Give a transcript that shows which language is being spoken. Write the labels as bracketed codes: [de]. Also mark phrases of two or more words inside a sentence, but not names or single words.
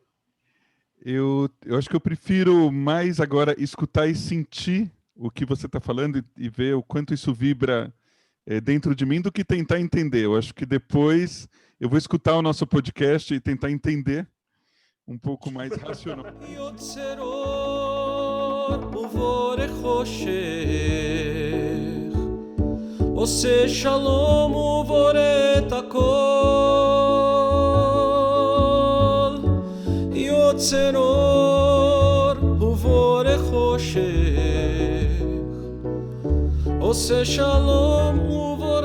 [pt] Eu acho que eu prefiro mais agora escutar e sentir o que você está falando e ver o quanto isso vibra dentro de mim do que tentar entender. Eu acho que depois eu vou escutar o nosso podcast e tentar entender um pouco mais racionalmente. [he] עושה שלום ובורא את הכל רוצה אור ובורא חושך, עושה שלום